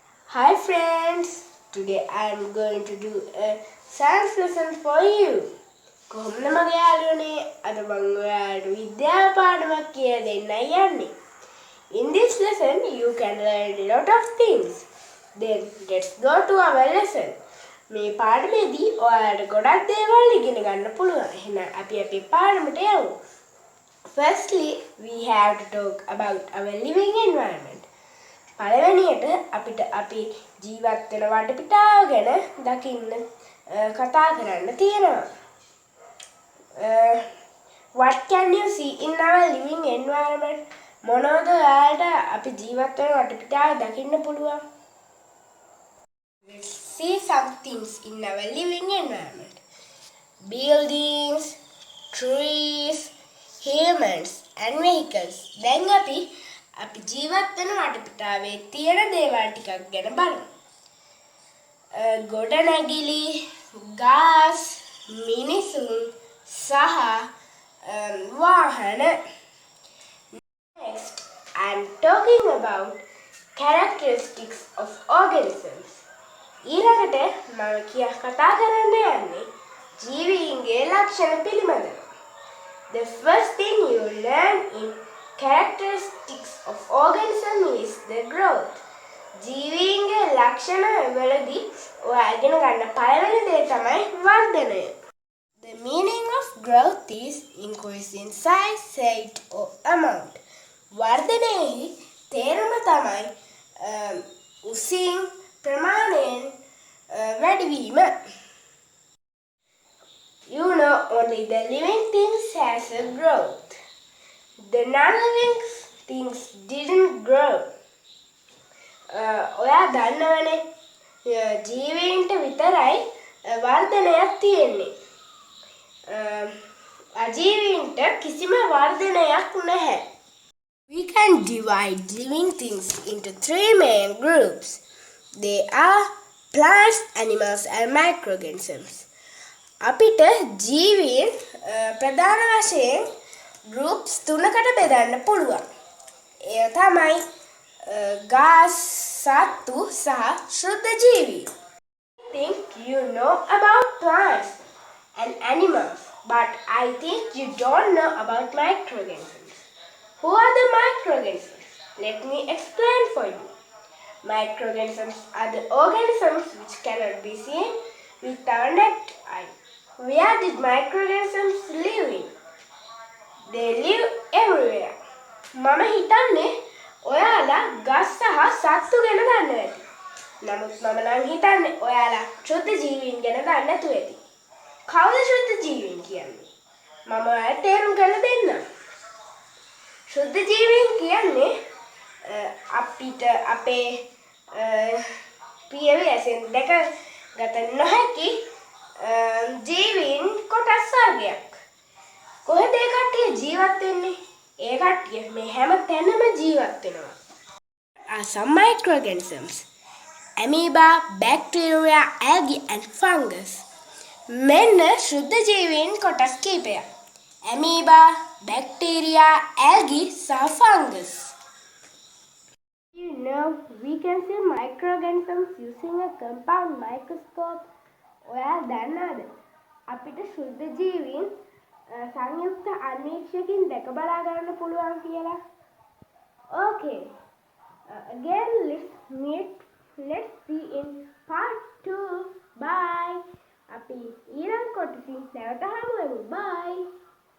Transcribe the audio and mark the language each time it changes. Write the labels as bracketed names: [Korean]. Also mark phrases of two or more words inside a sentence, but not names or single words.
[English] Hi friends! Today I am going to do a science lesson for you. [Sinhala] කොහොමද මගේ යාළුවනේ අද මම ඔයාලට විද්‍යාව පාඩමක් කියලා දෙන්නයි යන්නේ. [English] In this lesson you can learn a lot of things. Then let's go to our lesson. [Sinhala] මේ පාඩමේදී ඔයාලට ගොඩක් දේවල් ඉගෙන ගන්න පුළුවන්. එහෙනම් අපි අපේ පාඩමට යමු. [English] Firstly, we have to talk about our living environment. [Sinhala] පළවෙනියට අපිට අපි ජීවත් වෙන වටපිටාව ගැන දකින්න කතා කරන්න තියෙනවා. [English] What can you see in our living environment? [Sinhala] මොනවද ඔයාලට අපි ජීවත් වෙන වටපිටාව දකින්න පුළුවන්? [English] Let's see some things in our living environment. Buildings, trees, humans and vehicles. [Sinhala] දැන් අපි ජීවත් වෙන වටපිටාවේ තියෙන දේවල් ටිකක් ගැන බලමු. ගොඩනැගිලි, ගස්, මිනිසුන් සහ වාහන. [English] Next, I'm talking about characteristics of organisms. [Sinhala] ඊළඟට මම කතා කරන්න යන්නේ ජීවීන්ගේ ලක්ෂණ පිළිබඳව. [English] The first thing you learn in characteristics of organism is the growth. [Sinhala] ජීවීන්ගේ ලක්ෂණ වලදී ඔයා ඉගෙන ගන්න පළවෙනි දේ තමයි වර්ධනය. [English] The meaning of growth is increase in size, height or amount. [Sinhala] වර්ධනයේ තේරුම තමයි උසින් ප්‍රමාණයෙන් වැඩිවීම. [English] You know only the living things has a growth. The non-living things didn't grow. [Sinhala] ඔයා දන්නවනේ ජීවීන්ට විතරයි වර්ධනයක් තියෙන්නේ. අජීවීන්ට කිසිම වර්ධනයක් නැහැ. [English] We can divide living things into three main groups. They are plants, animals and microorganisms. [Sinhala] අපිට ජීවීන් ප්‍රධාන වශයෙන් groups තුනකට බෙදන්න පුළුවන්. ඒ තමයි ගස්, සත්තු සහ ශුද්ධ ජීවී. [English] I think you know about plants and animals, but I think you don't know about microorganisms. Who are the microorganisms? Let me explain for you. Microorganisms are the organisms which cannot be seen with our naked eye. Where did microorganisms live in? They live everywhere. [Sinhala] මම හිතන්නේ ඔයාලා ගස් සහ සත්තු ගැන දන්නවා ඇති. නමුත් මම නම් හිතන්නේ ඔයාලා ශුද්ධ ජීවීන් ගැන දන්නේ නැතුව ඇති. කවුද ශුද්ධ ජීවීන් කියන්නේ? මම ඔයාලට තේරුම් කරලා දෙන්නම්. ශුද්ධ ජීවීන් කියන්නේ අපිට අපේ පියවි ඇසෙන් දැකගත නොහැකි ජීවීන් කොටස් වර්ගයක්. කොහෙද ඒ කට්ටිය ජීවත් වෙන්නේ? ඒ කට්ටිය මේ හැම තැනම ජීවත් වෙනවා. [English] Are some microorganisms: amoeba, bacteria, algae and fungus. [Sinhala] මෙන්න ශුද්ධ ජීවීන් කොටස් කිහිපයක්. [English] amoeba, bacteria, algae සහ fungus. You know, we can see microorganisms using a compound microscope. [Sinhala] ඔයා දන්නවද? අපිට ශුද්ධ ජීවීන් සංයුක්ත අන්වීක්ෂකකින් දැක බලා ගන්න පුළුවන් කියලා. [English] Okay. Again, let's see in part 2. Bye. [Sinhala] අපි ඊළඟ කොටසින් නැවත හමු වෙමු. Bye.